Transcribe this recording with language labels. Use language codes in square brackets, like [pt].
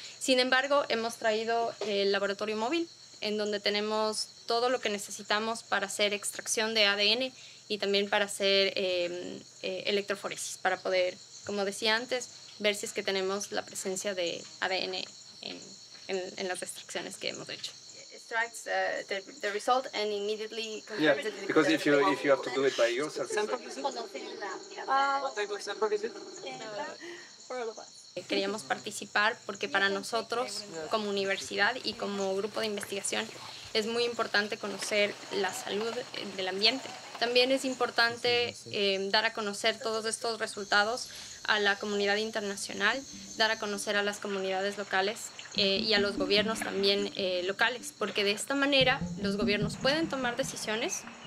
[es] Sin embargo, hemos traído el laboratorio móvil en donde tenemos todo lo que necesitamos para hacer extracción de ADN y también para hacer electroforesis, para poder, como decía antes, ver si es que tenemos la presencia de ADN en las extracciones que hemos hecho. [en] extracts the result and immediately Yeah, compares it. because if you have to do it by yourself. What type of sample is it? [es] Queríamos participar porque para nosotros como universidad y como grupo de investigación es muy importante conocer la salud del ambiente. También es importante dar a conocer todos estos resultados a la comunidad internacional, dar a conocer a las comunidades locales y a los gobiernos también locales, porque de esta manera los gobiernos pueden tomar decisiones.